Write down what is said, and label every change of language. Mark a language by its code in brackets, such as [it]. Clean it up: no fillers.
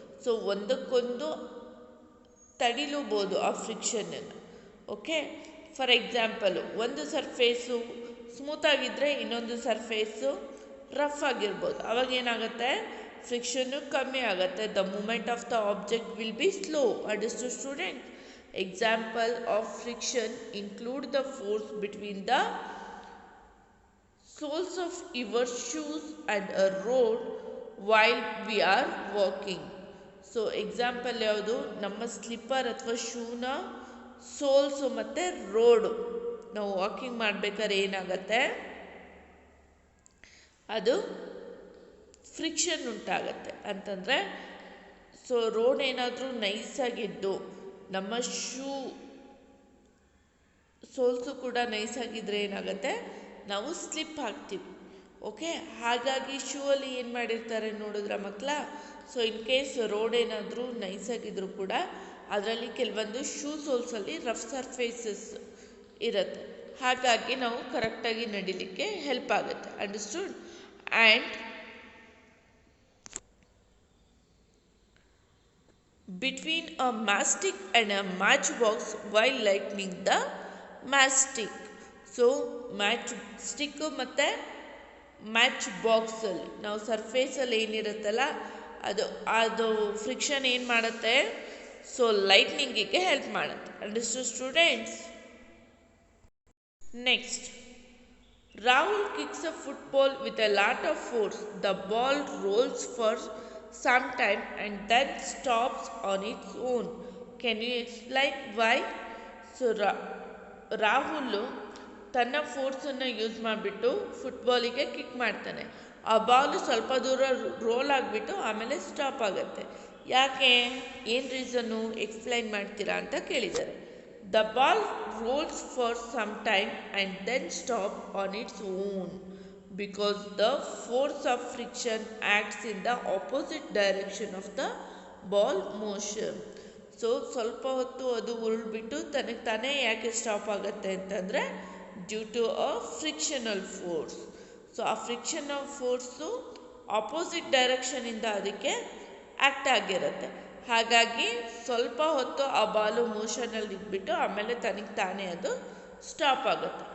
[kn] So ಒಂದಕ್ಕೊಂದು ತಡಿಲೂಬೋದು ಆ ಫ್ರಿಕ್ಷನನ್ನು. Okay, for example ಒಂದು ಸರ್ಫೇಸು ಸ್ಮೂತಾಗಿದ್ದರೆ ಇನ್ನೊಂದು ಸರ್ಫೇಸು ರಫ್ ಆಗಿರ್ಬೋದು. ಅವಾಗ ಏನಾಗುತ್ತೆ, ಫ್ರಿಕ್ಷನ್ನು ಕಮ್ಮಿ ಆಗುತ್ತೆ. [en] The moment of the object will be slow. Understood student? Example of friction include the force between the soles of your shoes and a road while we are walking. [kn] So example ಯಾವುದು, ನಮ್ಮ slipper ಅಥವಾ ಶೂನ souls ಮತ್ತು road ನಾವು walking ಮಾಡಬೇಕಾದ್ರೆ ಏನಾಗುತ್ತೆ, ಅದು friction ಉಂಟಾಗತ್ತೆ ಅಂತಂದರೆ. So road ಏನಾದರೂ ನೈಸಾಗಿದ್ದು ನಮ್ಮ ಶೂ ಸೋಲ್ಸು ಕೂಡ ನೈಸಾಗಿದ್ದರೆ ಏನಾಗುತ್ತೆ, ನಾವು ಸ್ಲಿಪ್ ಆಗ್ತೀವಿ. ಓಕೆ, ಹಾಗಾಗಿ ಶೂ ಅಲ್ಲಿ ಏನು ಮಾಡಿರ್ತಾರೆ ನೋಡಿದ್ರ ಮಕ್ಕಳ. ಸೊ ಇನ್ ಕೇಸ್ ರೋಡ್ ಏನಾದರೂ ನೈಸಾಗಿದ್ರೂ ಕೂಡ ಅದರಲ್ಲಿ ಕೆಲವೊಂದು ಶೂ ಸೋಲ್ಸಲ್ಲಿ ರಫ್ ಸರ್ಫೇಸಸ್ ಇರುತ್ತೆ, ಹಾಗಾಗಿ ನಾವು ಕರೆಕ್ಟಾಗಿ ನಡಿಲಿಕ್ಕೆ ಹೆಲ್ಪ್ ಆಗುತ್ತೆ. [en] Understood? And between a mastic and a matchbox while lighting the mastic. [kn] So match stick ಮತ್ತು ಮ್ಯಾಚ್ ಬಾಕ್ಸಲ್ಲಿ ನಾವು ಸರ್ಫೇಸಲ್ಲಿ ಏನಿರುತ್ತಲ್ಲ ಅದು ಫ್ರಿಕ್ಷನ್ ಏನು ಮಾಡುತ್ತೆ, ಸೊ ಲೈಟ್ನಿಂಗಿಗೆ ಹೆಲ್ಪ್ ಮಾಡುತ್ತೆ. [en] Understood students? Next, Rahul kicks a football with a lot of force. The ball rolls for some time and then stops on its own. Can you explain why? [kn] So Rahul ತನ್ನ ಫೋರ್ಸನ್ನು use ಮಾಡಿಬಿಟ್ಟು ಫುಟ್ಬಾಲಿಗೆ kick ಮಾಡ್ತಾನೆ. ಆ ಬಾಲು ಸ್ವಲ್ಪ ದೂರ roll ಆಗಿಬಿಟ್ಟು ಆಮೇಲೆ stop ಆಗುತ್ತೆ. ಯಾಕೆ, ಏನು ರೀಸನ್ನು ಎಕ್ಸ್ಪ್ಲೈನ್ ಮಾಡ್ತೀರಾ ಅಂತ ಕೇಳಿದ್ದಾರೆ. [en] The ball rolls for some time and then stop on its own because the force of friction acts in the opposite direction of the ball motion. [kn] So ಸ್ವಲ್ಪ ಹೊತ್ತು ಅದು ಉರುಳ್ಬಿಟ್ಟು ತನಗೆ ತಾನೇ ಯಾಕೆ ಸ್ಟಾಪ್ ಆಗುತ್ತೆ ಅಂತಂದರೆ [en] Due to a frictional force. [kn] So ಆ frictional force opposite ಡೈರೆಕ್ಷನಿಂದ ಅದಕ್ಕೆ ಆ್ಯಕ್ಟ್ ಆಗಿರುತ್ತೆ. ಹಾಗಾಗಿ ಸ್ವಲ್ಪ ಹೊತ್ತು ಆ ಬಾಲು ಮೋಷನಲ್ಲಿ ಇದ್ಬಿಟ್ಟು ಆಮೇಲೆ ತನಗೆ ತಾನೇ ಅದು ಸ್ಟಾಪ್ ಆಗುತ್ತೆ.